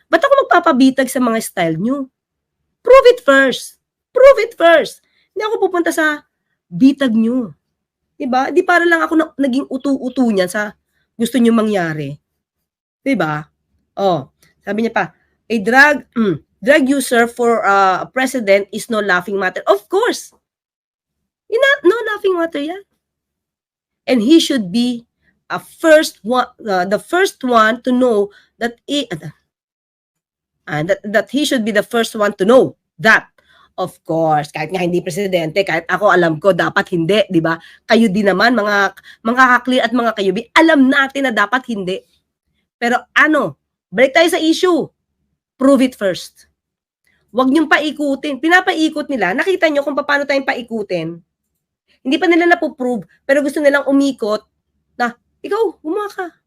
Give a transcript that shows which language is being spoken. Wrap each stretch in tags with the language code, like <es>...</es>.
<tl>Ba't ako magpapabitag sa mga</tl> <en>style</en> <tl>nyo?</tl> <en>Prove it first. Prove it first.</en> <tl>Hindi ako pupunta sa bitag nyo. Diba? Di para lang ako naging utu-utu niyan sa gusto nyo mangyari. Diba? Sabi niya pa,</tl> <en>a drug user for a president is no laughing matter. Of course. No laughing matter</en> <tl>yan.</tl> <en>And he should be the first one to know that that he should be the first one to know that. Of course,</en> <tl>kahit nga hindi presidente, kahit ako alam ko, dapat hindi, di ba? Kayo din naman, mga kaklir at mga kayubi, alam natin na dapat hindi. Pero balik tayo sa issue.</tl> <en>Prove it first.</en> <tl>Huwag niyong paikutin. Pinapaikot nila. Nakita niyo kung paano tayong paikutin. Hindi pa nila napoprove, pero gusto nilang umikot na, ikaw, gumawa ka.</tl>